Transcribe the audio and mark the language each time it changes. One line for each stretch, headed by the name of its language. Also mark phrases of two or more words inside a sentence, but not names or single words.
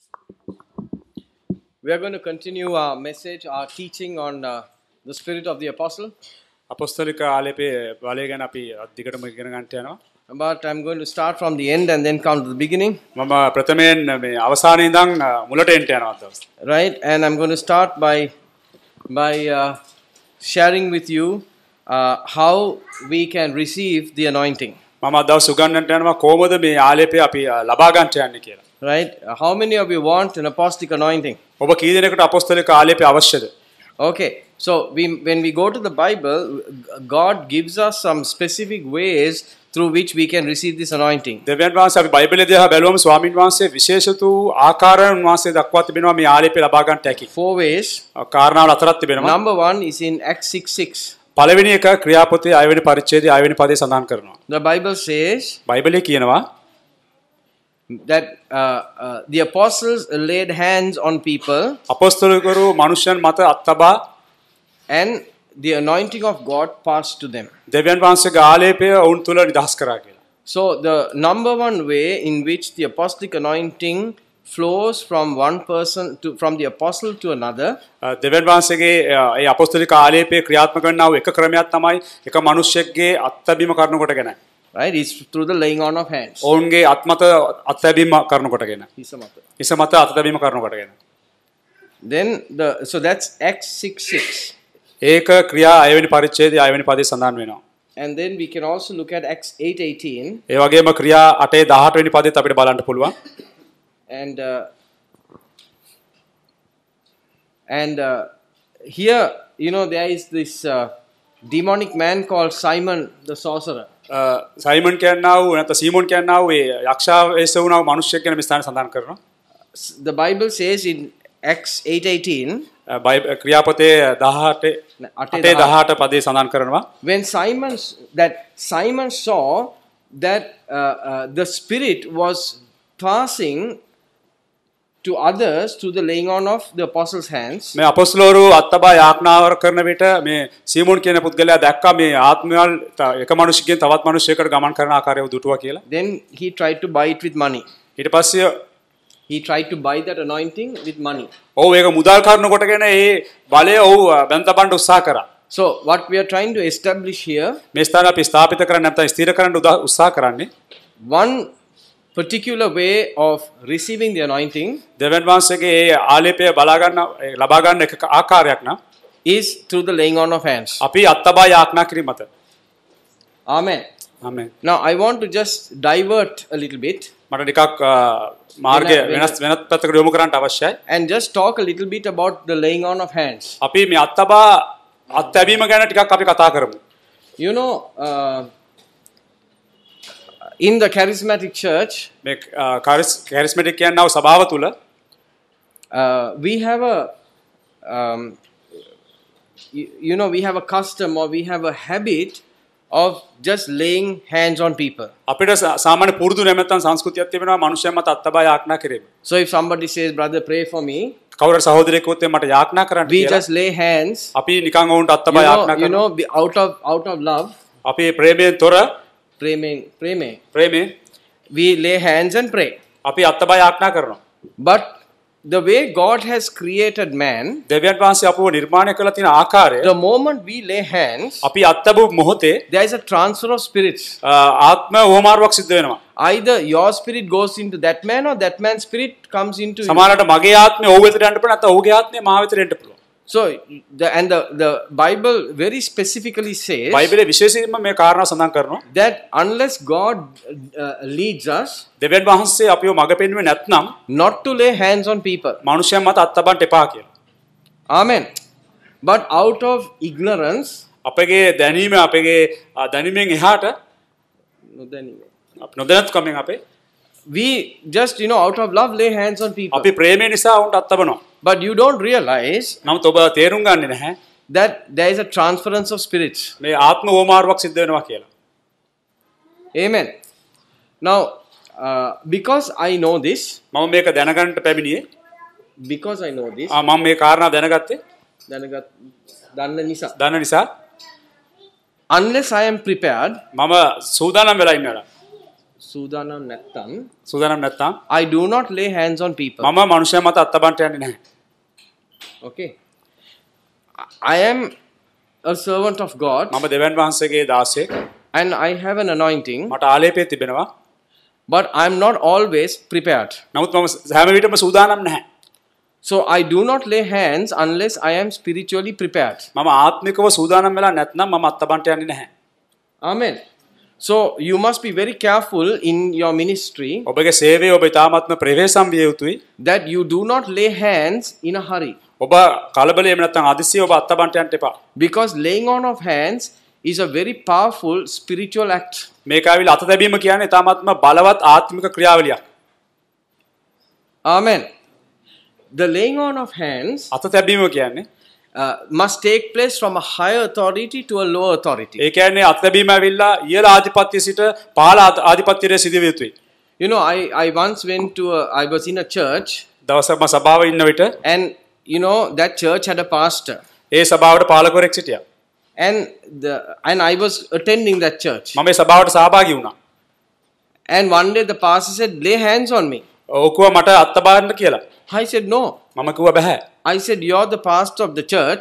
English: We are going to continue our message, our teaching on the spirit of the apostle.
Sinhala: අපොස්තලික ආලේපේ බලය ගැන අපි අධිකටම ඉගෙන ගන්නට යනවා.
English: But I'm going to start from the end and then come to the beginning.
Sinhala: මම ප්‍රථමයෙන් මේ අවසානයේ ඉඳන් මුලට එන්න යනවා.
English: Right, and I'm going to start by sharing with you how we can receive the anointing.
Sinhala: මම අද දවස් උගන්වන්නට යනවා කොහොමද මේ ආලේපේ අපි ලබා ගන්නට යන්නේ කියලා.
English: Right, how many of you want an apostolic anointing?
Sinhala: ඔබ කී දෙනෙකුට අපොස්තලික ආලේපේ අවශ්‍යද?
English: Okay, so when we go to the Bible, God gives us some specific ways through which we can receive this anointing.
Sinhala: දෙවියන් වහන්සේ අපි බයිබලයේ දිහා බැලුවම ස්වාමීන් වහන්සේ විශේෂ වූ ආකාරයන් වහන්සේ දක්වා තිබෙනවා මේ ආලේපේ ලබා ගන්නට හැකි.
English: 4 ways.
Sinhala: කාරණාවල හතරක් තිබෙනවා.
English: Number 1 is in Acts 6:6.
Sinhala: පළවෙනි එක ක්‍රියාපොතේ 6 වෙනි පරිච්ඡේදයේ 6 වෙනි පදේ සඳහන් කරනවා.
English: The Bible says
Sinhala: බයිබලයේ කියනවා
English: that the apostles laid hands on people
Sinhala: අපොස්තලිකවරු මනුෂ්‍යයන් මත අත්බා
English: and the anointing of God passed to them.
Sinhala: දෙවියන් වහන්සේගේ ආලේපය වුන් තුල නිදහස් කරා කියලා.
English: So the number one way in which the apostolic anointing flows from one person from the apostle to another
Sinhala: දෙවියන් වහන්සේගේ ඒ අපොස්තලික ආලේපය ක්‍රියාත්මක කරනා වූ එක ක්‍රමයක් තමයි එක මිනිසෙක්ගේ අත්බීම කරන කොටගෙන.
English: right, it's through the laying on of hands.
Sinhala: ඔවුන්ගේ අත්මත අත්බීම කරන කොටගෙන. හිස මත අත්බීම කරන කොටගෙන.
English: Then so that's Acts 6:6.
Sinhala: ඒක ක්‍රියා 6 වෙනි පරිච්ඡේදයේ 6 වෙනි පදේ සඳහන් වෙනවා.
English: And then we can also look at Acts 8:18.
Sinhala: ඒ වගේම ක්‍රියා 8:18 වෙනි පදේත් අපිට බලන්න පුළුවන්.
English: And here, you know, there is this demonic man called Simon the sorcerer.
Sinhala: සයිමන් කියනවා වූ නැත්නම් සීමෝන් කියනවා වූ ඒ යක්ෂා වෙස්ස වුණා වූ මිනිසෙක් ගැන මේ ස්ථාන සඳහන් කරනවා.
English: The Bible says in Acts 8:18
Sinhala: ක්‍රියාපතේ 8:18 පදේ සඳහන් කරනවා.
English: When Simon saw that the spirit was passing to others through the laying on of the apostles' hands.
Sinhala: මේ අපොස්තලවරු අත්බා යාඥාවර කරන විට මේ සීමෝන් කියන පුද්ගලයා දැක්කා මේ ආත්මවල එක මිනිසෙක්ගෙන් තවත් මිනිසෙකුට ගමන් කරන ආකාරය දුටුවා කියලා.
English: Then he tried to buy it with money.
Sinhala: ඊට පස්සේ
English: he tried to buy that anointing with money.
Sinhala: ඔව් ඒක මුදල් කරන කොටගෙන ඒ බලය ඔව් බැඳපන්න උත්සාහ කරා.
English: So what we are trying to establish here,
Sinhala: මේ ස්ථාන අපි ස්ථාපිත කරන්න නැත්නම් ස්ථිර කරන්න උත්සාහ කරන්නේ
English: one particular way of receiving the anointing
Sinhala: දෙවියන් වහන්සේගේ ඒ ආලේපය ලබා ගන්න එක ආකාරයක් නම්
English: is through the laying on of hands.
Sinhala: අපි අත්බා යාඥා කිරීම මත.
English: Amen. Amen. Now I want to just divert a little bit.
Sinhala: මට ටිකක් මාර්ගය වෙනත් පැත්තකට යොමු කරන්න අවශ්‍යයි.
English: And just talk a little bit about the laying on of hands.
Sinhala: අපි මේ අත්බා අත්බීම ගැන ටිකක් අපි කතා කරමු.
English: You know, in the charismatic church,
Sinhala: මේ charismatic කියනව සභාව තුල
English: we have a we have a custom or we have a habit of just laying hands on people.
Sinhala: අපිට සාමාන්‍ය පුරුදු නැමෙතන් සංස්කෘතියක් තිබෙනවා මිනිස්යන් මත අත්බා යාඥා කිරීම.
English: So if somebody says, brother, pray for me,
Sinhala: කවුරු සහෝදරයෙක් වොත් මට යාඥා කරන්න
English: we
Sinhala: කියලා
English: just lay hands.
Sinhala: අපි නිකන් වුන්ට අත්බා යාඥා කරනවා.
English: You know, out of love,
Sinhala: අපි ප්‍රේමයෙන් තොර
English: praying, we lay hands and pray.
Sinhala: අපි අත්බා යාඥා කරනවා.
English: But the way God has created man,
Sinhala: දෙවියන් වහන්සේ අපව නිර්මාණය කළ තියෙන ආකාරය,
English: the moment we lay hands,
Sinhala: අපි අත්බු මොහොතේ
English: there is a transfer of spirits.
Sinhala: ආත්ම උවමාරුවක් සිද්ධ වෙනවා.
English: Either your spirit goes into that man or that man's spirit comes into you.
Sinhala: සමහරවිට මගේ ආත්මය ඔහු වෙතට යන්න පුළුවන් නැත්නම් ඔහුගේ ආත්මය මා වෙතට එන්න පුළුවන්.
English: So the Bible very specifically says
Sinhala: බයිබලයේ විශේෂයෙන්ම මේ කාරණා සඳහන් කරනවා
English: that unless God leads us
Sinhala: දෙවියන් වහන්සේ අපිව මඟ පෙන්වුවේ නැත්නම්
English: not to lay hands on people.
Sinhala: මනුෂ්‍යයන් මත අත්බන්න එපා කියලා.
English: Amen. But out of ignorance,
Sinhala: අපගේ දැනීමෙන් එහාට නොදැනුත්කමෙන් අපේ
English: we just out of love lay hands on people.
Sinhala: අපි ප්‍රේමය නිසා උන්ට අත්බනවා.
English: But you don't realize
Sinhala: නමුත් ඔබ තේරුම් ගන්නේ නැහැ
English: that there is a transference of spirits.
Sinhala: මේ ආත්ම උවමාරුවක් සිද්ධ වෙනවා කියලා.
English: Amen. Now because I know this,
Sinhala: මම මේක දැනගන්නට පැමිණියේ මම මේ කාරණා දැනගත්තේ දන්න නිසා
English: unless I am prepared,
Sinhala: මම සූදානම් වෙලා ඉන්නවා. සූදානම් නැත්තම් සූදානම් නැත්නම්
English: I do not lay hands on people.
Sinhala: මම මනුෂ්‍යයන් මත අත් තබන්න යන්නේ නැහැ.
English: Okay. I am a servant of God
Sinhala: මම දෙවියන් වහන්සේගේ දාසයෙක්.
English: and I have an anointing,
Sinhala: මට ආලේපය තිබෙනවා.
English: but I am not always prepared.
Sinhala: නමුත් මම හැම විටම සූදානම් නැහැ.
English: So I do not lay hands unless I am spiritually prepared.
Sinhala: මම ආත්මිකව සූදානම් වෙලා නැත්නම් මම අත් තබන්න යන්නේ නැහැ.
English: Amen. So you must be very careful in your ministry
Sinhala: ඔබගේ සේවය ඔබ ඉතාමත්ම ප්‍රවේශම් විය යුතුයි.
English: that you do not lay hands in a hurry.
Sinhala: ඔබ කලබලයෙන් නැත්නම් අදිසිය ඔබ අත් තබන්න යන්න එපා.
English: Because laying on of hands is a very powerful spiritual act.
Sinhala: මේක ආවිල අත තැබීම කියන්නේ ඉතාමත්ම බලවත් ආත්මික ක්‍රියාවලියක්.
English: Amen. The laying on of hands
Sinhala: අත තැබීම කියන්නේ
English: must take place from a higher authority to a lower authority.
Sinhala: ඒ කියන්නේ අත් තැබීම ඇවිල්ලා ඉහළ ආධිපත්‍ය සිට පහළ ආධිපත්‍යයට සිදුවිය යුතුයි.
English: You know, I once went to I was in a church
Sinhala: දවසක් මම සභාවේ ඉන්න විට
English: and you know that church had a pastor
Sinhala: ඒ සභාවට පාලකවරයෙක් සිටියා.
English: and I was attending that church.
Sinhala: මම ඒ සභාවට සහභාගී වුණා.
English: And one day the pastor said, lay hands on me.
Sinhala: ඔකුව මට අත් තබන්න කියලා.
English: I said, no.
Sinhala: මම කිව්වා බෑ.
English: I said, you're the pastor of the church